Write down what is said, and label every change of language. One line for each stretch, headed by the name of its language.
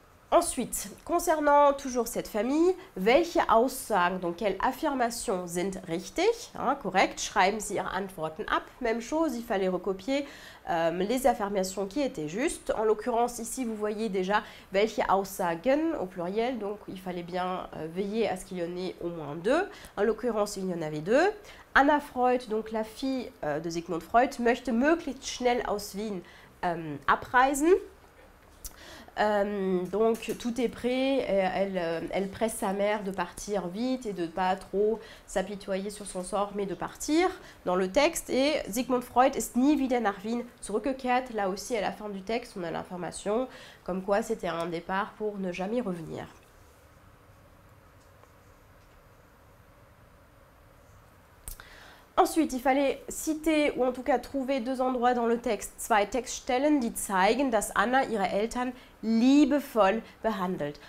French: Ensuite, concernant toujours cette famille,
German: welche Aussagen,
French: donc quelles affirmations
German: sind richtig,
French: correct,
German: schreiben Sie Ihre Antworten ab,
French: même chose, il fallait recopier les affirmations qui étaient justes. En l'occurrence, ici, vous voyez déjà
German: welche Aussagen
French: au pluriel, donc il fallait bien veiller à ce qu'il y en ait au moins deux. En l'occurrence, il y en avait deux.
German: Anna Freud,
French: donc la fille de
German: Sigmund Freud, möchte möglichst schnell aus Wien abreisen.
French: Donc tout est prêt, elle presse sa mère de partir vite et de ne pas trop s'apitoyer sur son sort mais de partir dans le texte.
German: Et Sigmund Freud ist nie wieder nach Wien zurückgekehrt.
French: Là aussi à la fin du texte on a l'information comme quoi c'était un départ pour ne jamais revenir. Ensuite, il fallait citer ou en tout cas trouver deux endroits dans le texte,
German: zwei Textstellen, die zeigen, dass Anna ihre Eltern liebevoll behandelt.